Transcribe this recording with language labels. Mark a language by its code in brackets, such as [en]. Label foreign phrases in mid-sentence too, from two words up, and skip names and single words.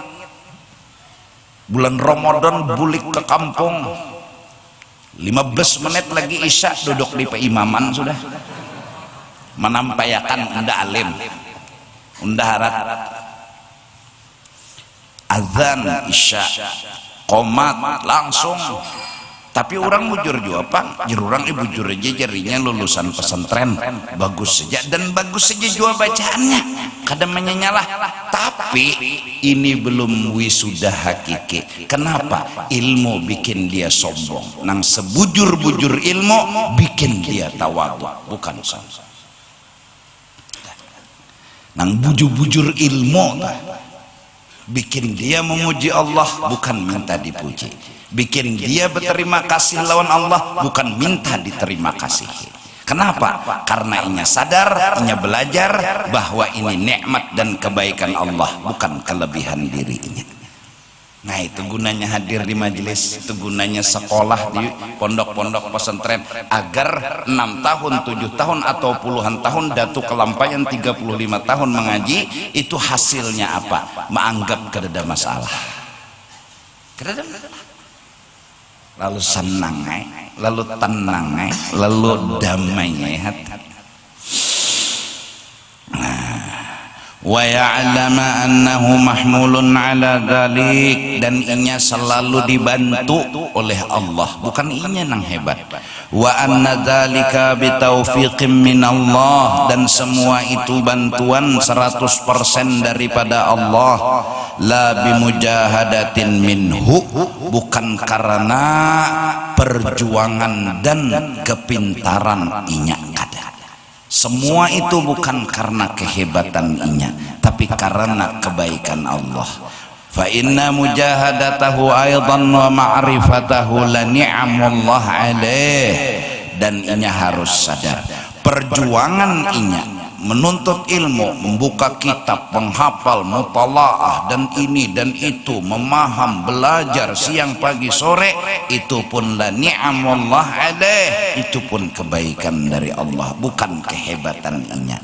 [bjn] Bulan Ramadan bulik ke kampung, 15 menit lagi isya duduk di peimaman sudah menampayakan unda alim, unda harat azan isya qomat langsung. Tapi orang bujur juga pak, orang bujur aja jarinya lulusan pesantren bagus saja, dan bagus saja juga bacaannya kadang menyenyalah. [id] Tapi ini belum wisuda hakiki. Kenapa? Ilmu bikin dia sombong. [bjn] Nang sebujur-bujur ilmu bikin dia tawadhu, bukan sombong. Nang bujur-bujur ilmu bikin dia memuji Allah, bukan minta dipuji. Bikin dia berterima kasih lawan Allah, bukan minta diterima kasih. [id] Kenapa? [bjn] Karena inya sadar, inya belajar bahwa ini nikmat dan kebaikan Allah, bukan kelebihan dirinya. [id] Nah, itu gunanya hadir di majelis, itu gunanya sekolah di pondok-pondok pesantren, agar 6 tahun, 7 tahun atau puluhan tahun datu kelampayan 35 tahun mengaji, itu hasilnya apa? [bjn] Menganggap kada ada masalah. Kada ada masalah. [id] Lalu senang, lalu tenang, lalu damai hati. [ar] ويعلم أنه محمول على ذلك, [bjn] dan inya selalu dibantu oleh Allah, bukan inya nang hebat. [ar] وأن ذلك بتوفيق من الله, [id] dan semua itu bantuan 100% daripada Allah. [ar] لا بمجاهدة منه, [bjn] bukan karena perjuangan dan kepintaran inya kada. [id] Semua itu bukan karena kehebatan inya, tapi karena kebaikan Allah. [ar] فإن مجاهدته أيضا ومعرفته لا نعم الله عليه, [bjn] dan inya harus sadar perjuangan inya menuntut ilmu, membuka kitab, menghafal, mutalaah, dan ini dan itu, memaham, belajar siang pagi sore, itu pun [ar] لا نعم الله عليه, [bjn] itu pun kebaikan dari Allah, bukan kehebatan inya.